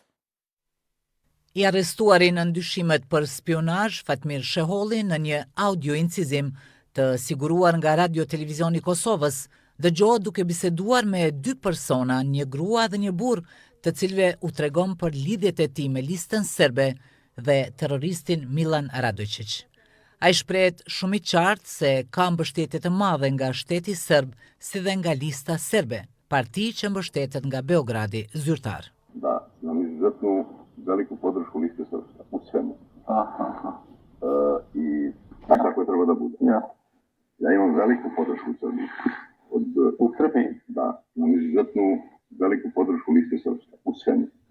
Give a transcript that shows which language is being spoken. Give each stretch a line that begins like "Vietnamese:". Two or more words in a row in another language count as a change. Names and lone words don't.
Albanian: I arrestuari në ndyshimet për spionazh Fatmir Sheholli në një audioincizim të siguruar nga Radio Televizioni Kosovës, dëgjohet duke biseduar me 2 persona, një grua dhe një burr, të cilëve u tregon për lidhjet e tij me listën serbe dhe terroristin Milan Radojčić. Ai shprehet shumë i qartë se ka mbështetje të madhe nga shteti serb si dhe nga lista serbe, parti që mbështetet nga Beogradi zyrtar.
Serbian: Da, nam izuzetnu veliku podršku liste srpska, u svemu. I tako je treba da bude. Ja imam veliku podršku u Srbiji. U Srbiji? Da, imam izuzetnu veliku podršku liste srpska, u svemu.